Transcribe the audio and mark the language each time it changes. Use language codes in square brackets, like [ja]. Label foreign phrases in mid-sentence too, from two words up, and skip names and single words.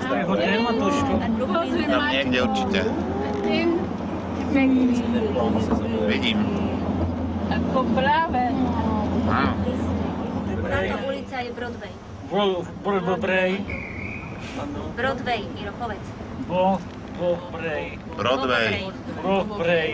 [sk] Hotel Matušku. Tam niekde určite. Vidím. Ako práve. Wow. Táto ulica je Broadway. Broadway. Broadway, Miro, povedz. Broadway. Broadway. Broadway.